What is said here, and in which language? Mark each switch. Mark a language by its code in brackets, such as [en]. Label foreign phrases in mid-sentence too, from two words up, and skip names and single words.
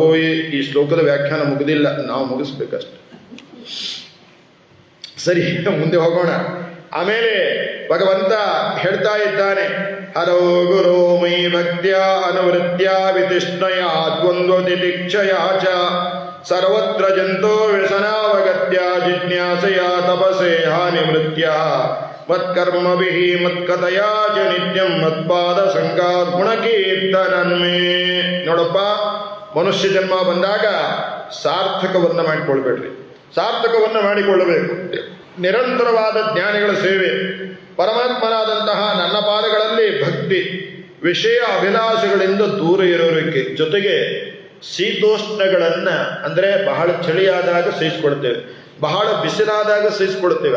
[kn] ಈ ಶ್ಲೋಕದ ವ್ಯಾಖ್ಯಾನ ಮುಗಿದಿಲ್ಲ, ನಾವು ಮುಗಿಸ್ಬೇಕಷ್ಟೆ. ಸರಿ, ಮುಂದೆ ಹೋಗೋಣ. ಆಮೇಲೆ ಭಗವಂತ ಹೇಳ್ತಾ ಇದ್ದಾನೆ, [sa] ಹರೋ ಗುರು ಮೈ ಭಕ್ತ್ಯ ಅನುವೃತ್ಯ ವಿತಿಷ್ಣಯ ದ್ವಂದ್ವ ತಿತಿಕ್ಷಯ ಚ ಸರ್ವತ್ರ ಜಂತೋ ವ್ಯಸನಾವಗತ್ಯ ಜಿಜ್ಞಾಸೆಯ ತಪಸೆ ಹಾನಿವೃತ್ಯ ಮತ್ಕರ್ಮಭಿಃ ಮತ್ಕಥಯಾ ಚ ನಿತ್ಯಂ ಮತ್ಪಾದ ಸಂಗಾತ್ ಗುಣಕೀರ್ತನನ್ಮೇ. [kn] ನೋಡಪ್ಪ, ಮನುಷ್ಯ ಜನ್ಮ ಬಂದಾಗ ಸಾರ್ಥಕವನ್ನ ಮಾಡಿಕೊಳ್ಬೇಡ್ರಿ. ಸಾರ್ಥಕವನ್ನ ಮಾಡಿಕೊಳ್ಳಬೇಕು. ನಿರಂತರವಾದ ಜ್ಞಾನಿಗಳ ಸೇವೆ, ಪರಮಾತ್ಮನಾದಂತಹ ನನ್ನ ಪಾದಗಳಲ್ಲಿ ಭಕ್ತಿ, ವಿಷಯ ಅಭಿಲಾಷೆಗಳಿಂದ ದೂರ ಇರೋರಿಗೆ, ಜೊತೆಗೆ ಶೀತೋಷ್ಣಗಳನ್ನ ಅಂದ್ರೆ ಬಹಳ ಚಳಿಯಾದಾಗ ಸಹಿಸಿಕೊಳ್ತೇವೆ, ಬಹಳ ಬಿಸಿಲಾದಾಗ ಸಹಿಸಿಕೊಳ್ತೇವೆ.